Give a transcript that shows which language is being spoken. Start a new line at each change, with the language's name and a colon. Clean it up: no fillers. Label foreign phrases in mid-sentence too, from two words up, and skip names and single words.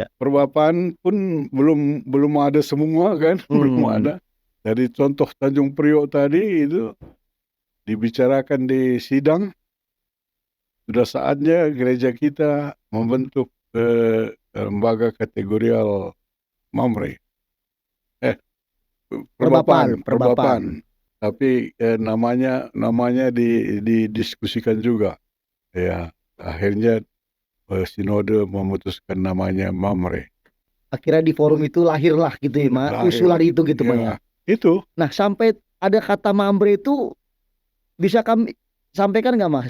Indonesian: Perbapan pun belum ada semua kan, belum Hmm. ada. Dari contoh Tanjung Priok tadi itu dibicarakan di sidang, sudah saatnya gereja kita membentuk lembaga kategorial Mamre. Perbapan. Perbapan. Tapi namanya didiskusikan juga. Ya, akhirnya sinode memutuskan namanya Mamre. Akhirnya di forum itu lahirlah gitu ya, Ma. Lahir. Usulan itu gitu, Ma ya. Ya, itu. Nah, sampai ada kata Mambre itu bisa kami sampaikan nggak, Mas?